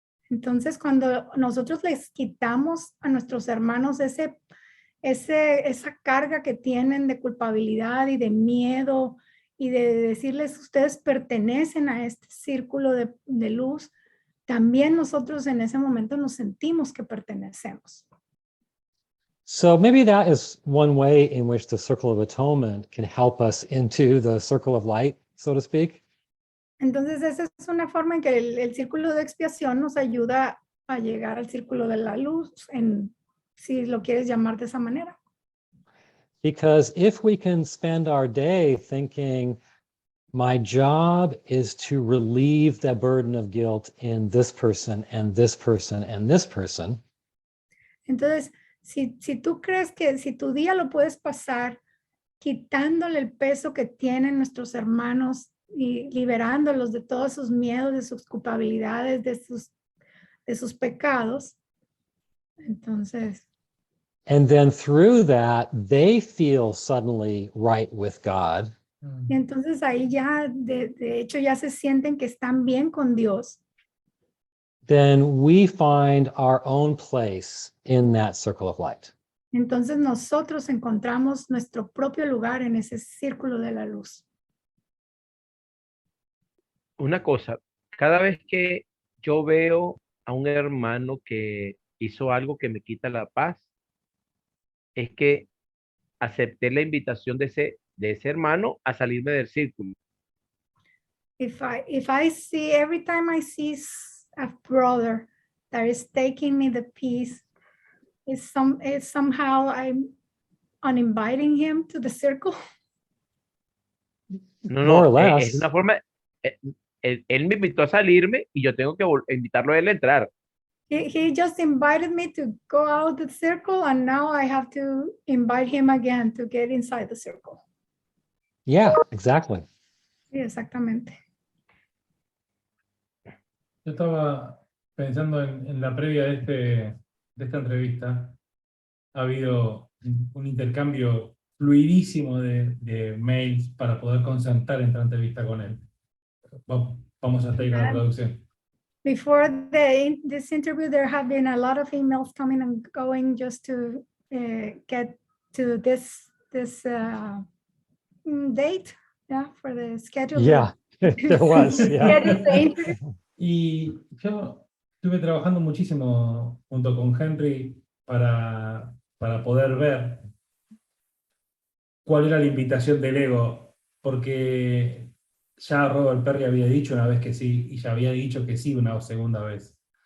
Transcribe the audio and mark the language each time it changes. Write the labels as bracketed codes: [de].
[es] Entonces, cuando nosotros les quitamos a nuestros hermanos esa carga que tienen de culpabilidad y de miedo y de decirles, ustedes pertenecen a este círculo de luz, también nosotros en ese momento nos sentimos que pertenecemos. [en] So maybe that is one way in which the circle of atonement can help us into the circle of light, so to speak. [es] Entonces, esa es una forma en que el círculo de expiación nos ayuda a llegar al círculo de la luz, si lo quieres llamar de esa manera. [en] Because if we can spend our day thinking, my job is to relieve the burden of guilt in this person and this person and this person. [es] Entonces, si tú crees que si tu día lo puedes pasar quitándole el peso que tienen nuestros hermanos y liberándolos de todos sus miedos, de sus culpabilidades, de sus pecados, entonces... [en] And then through that, they feel suddenly right with God. [es] Y entonces ahí ya, de hecho, ya se sienten que están bien con Dios. [en] Then we find our own place in that circle of light. [es] Entonces nosotros encontramos nuestro propio lugar en ese círculo de la luz. Una cosa, cada vez que yo veo a un hermano que hizo algo que me quita la paz, es que acepté la invitación de ese hermano a salirme del círculo. [en] If I see, every time I see a brother that is taking me the peace, is somehow I'm uninviting him to the circle. [es] No, [en] More or [es] es [en] less. [es] una forma, él me invitó a salirme y yo tengo que invitarlo a él a entrar. [en] He just invited me to go out the circle, and now I have to invite him again to get inside the circle. Yeah, exactly. [es] Sí, exactamente. Yo estaba pensando en la previa de esta entrevista. Ha habido un intercambio fluidísimo de mails para poder concentrar esta entrevista con él. Vamos a seguir con la traducción. [en] Before this interview, there have been a lot of emails coming and going just to get to this date, yeah, for the schedule. Yeah, there was. Yeah. Schedule the interview. [es] Y yo estuve trabajando muchísimo junto con Henry para poder ver cuál era la invitación del ego, porque ya Robert Perry había dicho una vez que sí, y ya había dicho que sí una segunda vez.